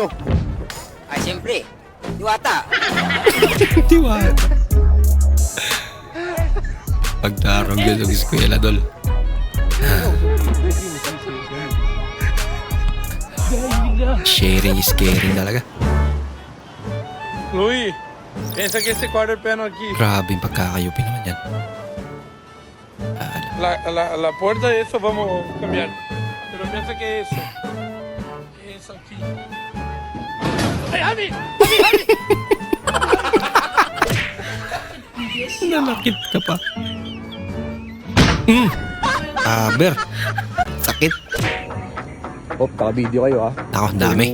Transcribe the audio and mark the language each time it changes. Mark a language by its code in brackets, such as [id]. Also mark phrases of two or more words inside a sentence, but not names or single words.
[tl] Ay, siyempre. Diwata. Tiwata. Pagdarong yun ang eskwela, Dol. [en] Sharing is caring talaga. [es] Louis, piensa que ese [en] quarter panel [es] aquí, [tl] Grabe yung pagkakayupi naman yan. [es] la puerta de eso vamos a cambiar. Pero piensa que eso es aquí. ¡Ay, Javi! [tl] Nanakit ka pa. Aber. Sakit. Op, naka-video kayo ah. Ako, dami.